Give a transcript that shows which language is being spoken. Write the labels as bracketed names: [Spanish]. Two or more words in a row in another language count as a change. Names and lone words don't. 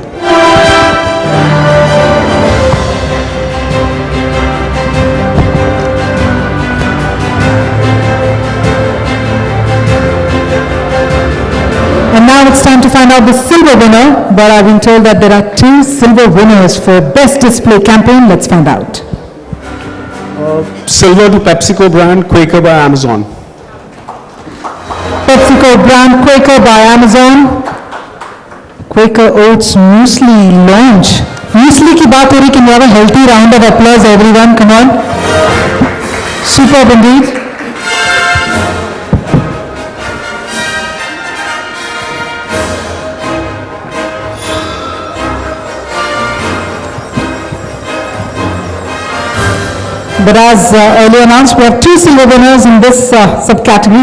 [English] And now it's time to find out the silver winner, but I've been told that there are 2 silver winners for Best Display Campaign. Let's find out. Silver to PepsiCo brand, Quaker by Amazon. PepsiCo brand Quaker by Amazon. Quaker Oats Muesli launch. [Hindi] म्यूसली की बात हो रही, [English] can we have a healthy round of applause, everyone? Come on. Superb indeed. But as earlier announced, we have 2 silver winners in this subcategory.